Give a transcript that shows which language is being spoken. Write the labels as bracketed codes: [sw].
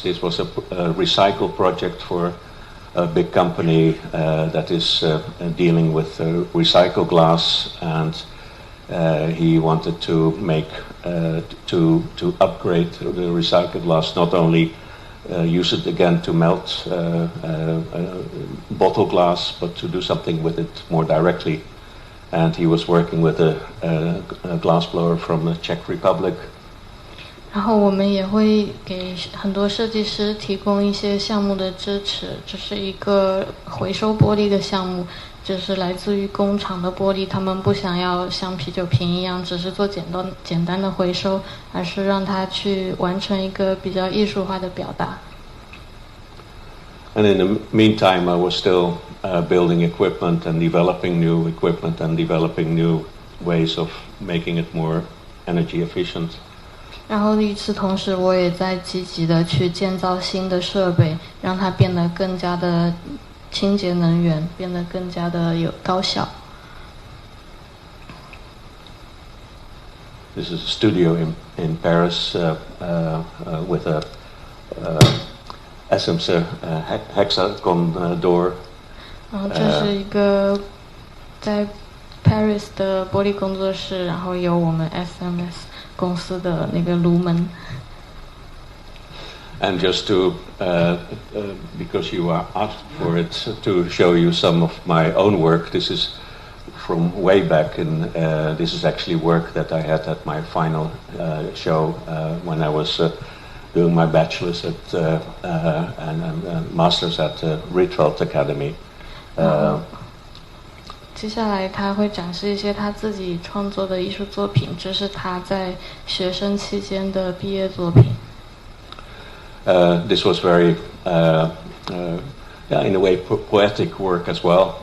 [en] This was a recycle project for a big company that is dealing with recycled glass, and he wanted to make to upgrade the recycled glass, not only use it again to melt bottle glass, but to do something with it more directly. And he was working with a glass blower from the Czech Republic. [zh] 然后我们也会给很多设计师提供一些项目的支持。这是一个回收玻璃的项目，就是来自于工厂的玻璃，他们不想要像啤酒瓶一样只是做简单的回收，而是让它去完成一个比较艺术化的表达。 [en] And in the meantime, I was still building equipment and developing new equipment and developing new ways of making it more energy efficient. [zh] 然后与此同时，我也在积极的去建造新的设备，让它变得更加的清洁能源，变得更加的有高效。 [en] This is a studio in Paris with a SMC hexagon door. [zh] 然后这是一个在 Paris 的玻璃工作室，然后有我们 SMS 公司的那个炉门。 [en] And just to, because you are asked for it, to show you some of my own work. This is from way back, and this is actually work that I had at my final show when I was doing my bachelor's at and master's at Rietveld Academy. [zh] 接下来他会展示一些他自己创作的艺术作品，这是他在学生期间的毕业作品。 [en] This was very, in a way, poetic work as well.